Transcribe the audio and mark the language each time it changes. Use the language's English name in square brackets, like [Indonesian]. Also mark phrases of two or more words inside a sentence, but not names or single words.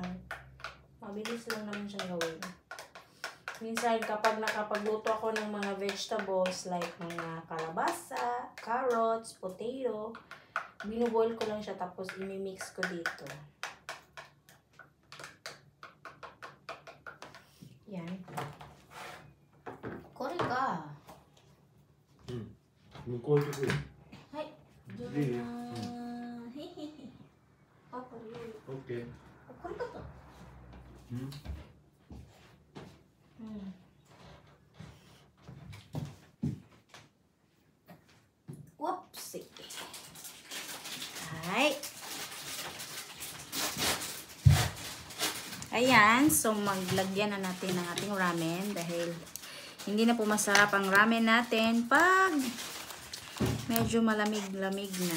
[Filipino] Mabilis lang naman siyang gawin. Minsan kapag nakapagluto ako ng mga [English] vegetables like [Filipino] mga kalabasa, [English] carrots, potato, [Filipino] binuboil ko lang siya tapos imimix ko dito. Yan. [Japanese] これか. 向こう行ってくる。はい。上手な。へへへ。あ、これ。オッケー。これかと。Whoopsie. [Filipino] Hi. Ayan, so maglagyan na natin ng ating ramen dahil hindi na po masarap ang ramen natin pag medyo malamig-lamig na.